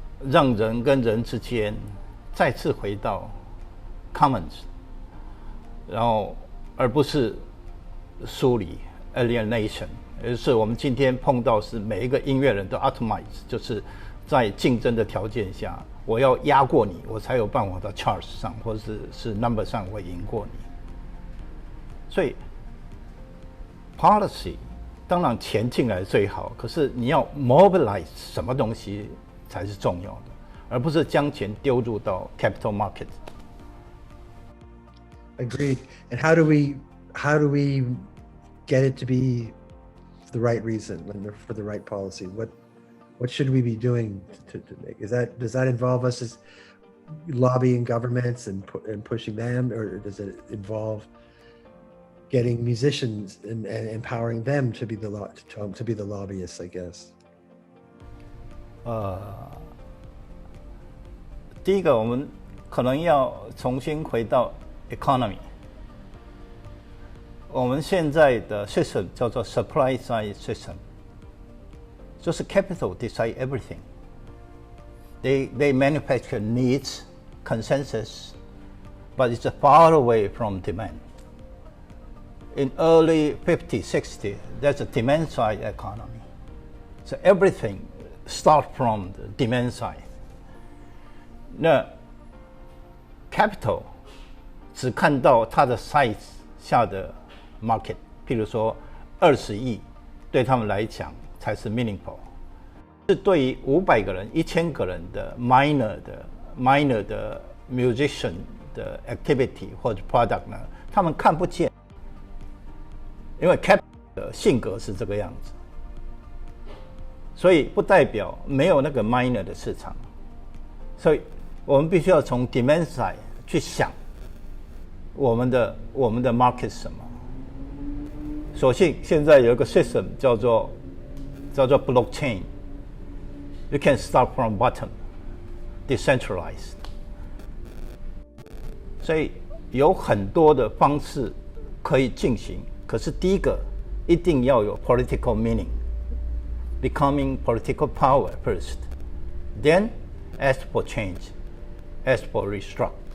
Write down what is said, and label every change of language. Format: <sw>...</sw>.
<zh>让人跟人之间再次回到commons， 然后而不是疏离 alienation， 也就是我们今天碰到是每一个音乐人都 atomize， 就是在竞争的条件下，我要压过你，我才有办法到 charts 上或者是 number 上我赢过你。所以 policy 当然钱进来最好，可是你要 mobilize 什么东西才是重要的，而不是将钱丢入到 capital market。</zh> <en>Agreed. And how do we get it to be the right reason and for the right policy? What should we be doing to make? Does that involve us as lobbying governments and pushing them, or does it involve getting musicians and empowering them to be the lobbyists, I guess?</en> <zh>第一个我们可能要重新回到 economy。我们现在的 system 叫做 supply side system， 就是</zh> <en>capital decide everything. They manufacture needs, consensus, but it's far away from demand. In early 50s, 60s, there's a demand side economy. So everything starts from the demand side.</en> <zh>那 capital 只看到它的 size 下的 market， 譬如说20亿，对他们来讲才是 meaningful。是对于500个人、1000个人的 minor 的 musician 的 activity 或者 product 呢，他们看不见，因为 capital 的性格是这个样子，所以不代表没有那个 minor 的市场。所以我们必须要从 demand side 去想我们的 market 是什么。所幸现在有一个 system 叫做 blockchain。</zh> <en>You can start from bottom, decentralized.</en> <zh>所以有很多的方式可以进行，可是第一个一定要有</zh> <en>political meaning, becoming political power first, then ask for change, ask for restructure.</en>